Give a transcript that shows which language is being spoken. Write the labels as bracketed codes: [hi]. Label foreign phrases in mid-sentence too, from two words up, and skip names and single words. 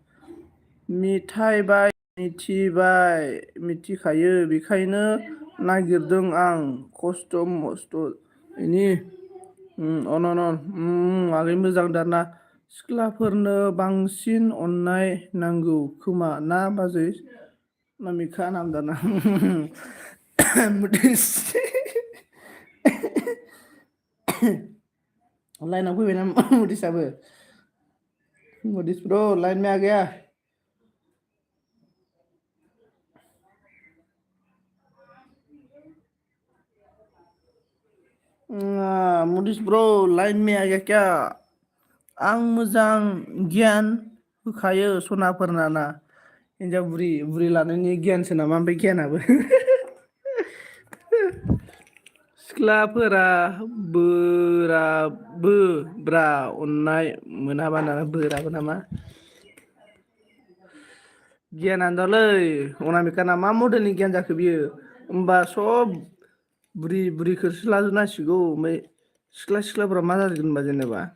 [brx] मिथिबाय मिथिखायो बेखायनो नागिरदों आं खस्थ' मस्थ' इनि आगै मोजां दाना सिख्लाफोरनो बांसिन अननाय नांगौ खोमा ना बाजै नामिखा नाम दाना मुदिस लाइनाव फैबाय ना मुदिसाबो [hi] मुदिस ब्रो लाइन में आ गया मुदिस ब्रो लाइन में आ गया क्या [brx] आं मोजां गियान होखायो सनाफोरना ना हिन्जाव बुरि लानायनि गियानसो नामा ओमफ्राय गियानाबो सिख्लाफोरा बोराबो ब्रा अननाय मोनाबा नामा बोराबो नामा गियानानो दालै अनामिकाना मा मडेलनि गियान जाखो बियो होमबा सब बुरिखौसो लाजोबनांसिगौ ओमफ्राय सिख्लाफोरा मा जागोन होनबा जेनेबा